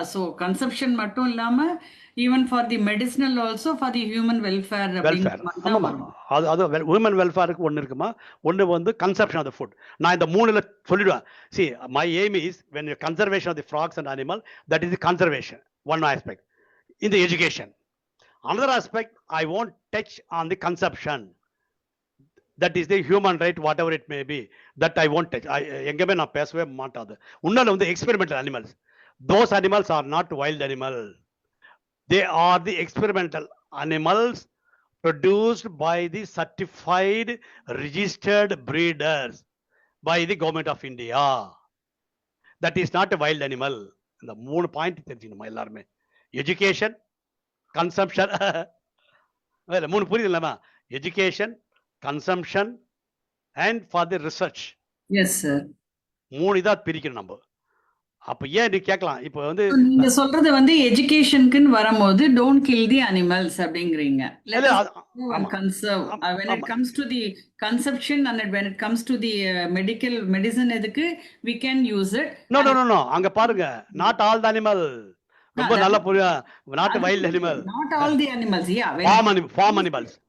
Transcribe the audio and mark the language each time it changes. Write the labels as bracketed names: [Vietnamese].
[English] So consumption மட்டும் இல்லாம even for the medicinal also for the human welfare. [Tamil] அது human வெல்ஃபேருக்கு ஒன்று இருக்குமா, ஒன்று வந்து கன்சப்ஷன் ஆஃப் த ஃபுட். நான் இந்த மூணுல சொல்லிடுவேன். [English] See my aim is when conservation of the frogs and animal, that is the conservation one aspect. In the education another aspect I won't touch on the consumption. That is the human right, whatever it may be, that I won't touch. [Tamil] எங்கேயுமே நான் பேசவே மாட்டாது. உன்னால வந்து [English] experimental animals, those animals are not wild animals. They are the experimental animals produced by the certified registered breeders by the government of India. That is not a wild animal. [Tamil] இந்த 3 point தெரிஞ்சுக்கணுமா எல்லாருமே? Education, consumption, 3 புரியுது இல்லைமா? [English] Education, consumption and for the research. Yes sir. [Tamil] 3 இதா பிரிக்கணும் நம்ம. அப்ப ஏன் நீ கேட்கலாம், இப்போ வந்து நீங்க சொல்றது வந்து எஜுகேஷனுக்குன்னு வரும்போது [English] don't kill the animals [Tamil] அப்படிங்கறீங்க. [English] conserve when it comes to the consumption and when it comes to the medical medicine [Tamil] எதுக்கு [English] we can use it. No [Tamil] அங்க பாருங்க, [English] not all the animal. [Tamil] ரொம்ப நல்லா புரியும். [English] not wild animal. Not all the animals. Yeah. Farm animals.